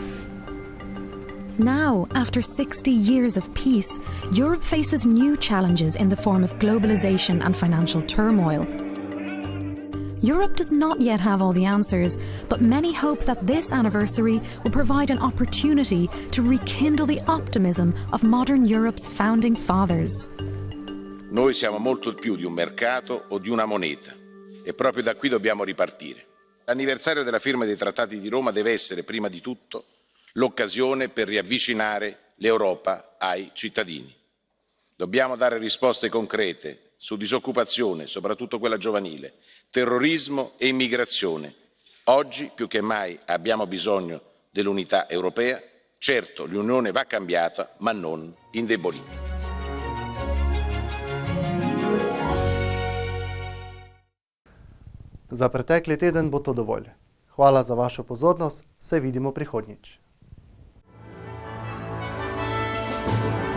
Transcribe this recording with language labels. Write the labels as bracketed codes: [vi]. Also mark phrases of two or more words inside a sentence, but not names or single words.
[en] Now, after 60 years of peace, Europe faces new challenges in the form of globalization and financial turmoil. Europe does not yet have all the answers, but many hope that this anniversary will provide an opportunity to rekindle the optimism of modern Europe's founding fathers. [it] Noi siamo molto più di un mercato o di una moneta e proprio da qui dobbiamo ripartire. L'anniversario della firma dei Trattati di Roma deve essere, prima di tutto, l'occasione per riavvicinare l'Europa ai cittadini. Dobbiamo dare risposte concrete su disoccupazione, soprattutto quella giovanile, terrorismo e immigrazione. Oggi più che mai abbiamo bisogno dell'unità europea. Certo, l'Unione va cambiata, ma non indebolita. [sl] Za pretekli teden bo to dovolj. Hvala za vašo pozornost, se vidimo prihodnjič.